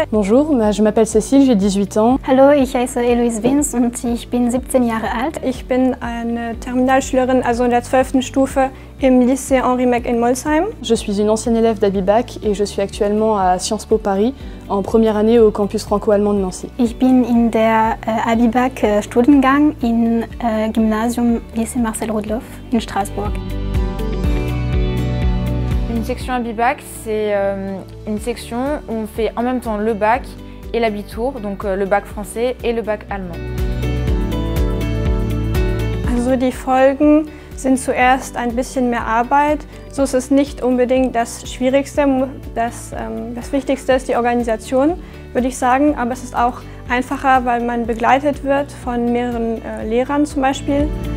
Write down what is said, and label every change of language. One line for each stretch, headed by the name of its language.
French: Bonjour, je m'appelle Cécile, j'ai 18 ans.
German: Hallo, ich heiße Eloise Wins und ich bin 17 Jahre alt. Ich bin eine Terminalschülerin, also in der 12. Stufe im Lycée Henri Meck in Molsheim.
French: Je suis une ancienne élève d'Abibac et je suis actuellement à Sciences Po Paris, en première année au campus franco-allemand de Nancy.
German: Ich bin in der Abibac Studiengang im Gymnasium Lycée Marcel Roudloff in Straßburg.
French: Une section Abibac, c'est une section où on fait en même temps le bac et l'Abitur, donc le bac français et le bac allemand.
German: Also die Folgen sind zuerst ein bisschen mehr Arbeit. So ist es nicht unbedingt das Schwierigste. Das Wichtigste ist die Organisation, würde ich sagen. Aber es ist auch einfacher, weil man begleitet wird von mehreren Lehrern zum Beispiel.